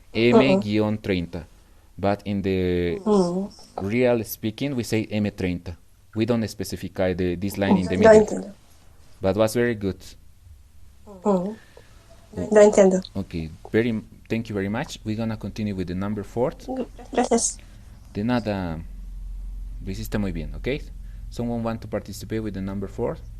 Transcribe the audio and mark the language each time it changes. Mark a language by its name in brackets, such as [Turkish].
[English] M-30. But in the real speaking, we say M30. We don't specify this line in the [Spanish] No [English] middle. [Spanish] entiendo. [English] But was very good. [Spanish] No entiendo. [English] Okay, thank you very much. We're gonna continue with the number 4. [Spanish] Gracias. De nada, lo hiciste muy bien, okay? [English] Someone want to participate with the number 4?